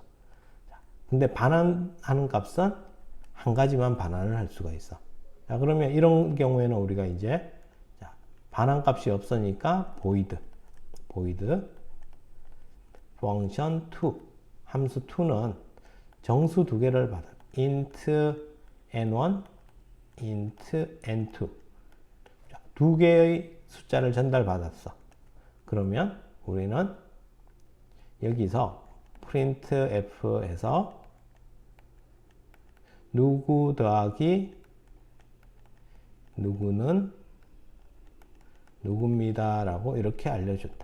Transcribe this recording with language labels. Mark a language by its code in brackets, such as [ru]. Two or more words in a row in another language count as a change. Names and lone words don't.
[ko] 근데 반환하는 값은 한 가지만 반환을 할 수가 있어. 자, 그러면 이런 경우에는 우리가 이제 반환값이 없으니까 [en] void function [ko] 2 함수 2는 정수 두 개를 받아. [en] int n1 int n2 [ko] 두 개의 숫자를 전달받았어. 그러면 우리는 여기서 printf에서 누구 더하기 누구는 누구입니다 라고 이렇게 알려준다.